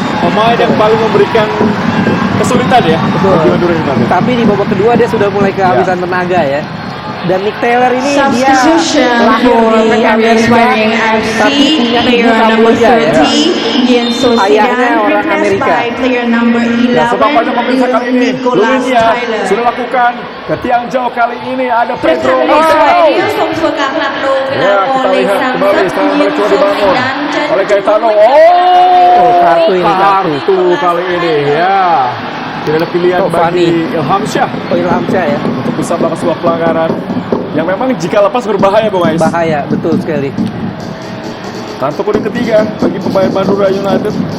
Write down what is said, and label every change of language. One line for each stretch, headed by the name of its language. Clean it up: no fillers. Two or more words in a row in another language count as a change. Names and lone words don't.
Indonesian: pemain yang paling memberikan kesulitan ya bagi Madura United. Tapi di babak kedua dia sudah mulai kehabisan tenaga ya. Dan Nick Taylor ini dia
English: Substitution
Indonesian: lahir
English: for
Indonesian: di
English: Aries
Indonesian: Amerika,
English: Wearing
Indonesian: tapi
English: FC,
Indonesian: punya ibu
English: player number
Indonesian: Kamboja ya.
English: 30, Yen
Indonesian: Ayahnya
English: Sosidan,
Indonesian: orang
English: replaced
Indonesian: Amerika.
English: by player number
Indonesian: Ya, sebab banyak
English: 11,
Indonesian: pemirsa kali ini
English: Nicholas Lulinia Tyler.
Indonesian: sudah lakukan ke tiang jauh. Kali ini ada
Khmer: ប្រ
Indonesian: Pedro
Khmer: ធាននៃស្វ័យ
Indonesian: Ronaldo.
Khmer: រៀលសូមធ្វើការផ្លាស់ប្ដូរកីឡា
Indonesian: Ya,
Khmer: ករ
Indonesian: kita
Khmer: លេខ
Indonesian: lihat kembali
Khmer: 30
Indonesian: serangan
Khmer: យៀន
Indonesian: balik coba
Khmer: សូស៊ី
Indonesian: dibangun
Khmer: ដានចេញ
Indonesian: oleh Caetano. kartu ini, kartu kali ini ya. Tidak ada pilihan Tovani. bagi Ilham Syah Ilham Syah ya. untuk bisa melakukan sebuah pelanggaran yang memang jika lepas berbahaya, Bung Ais. Bahaya, betul sekali. Kartu kuning ketiga bagi pemain Madura United.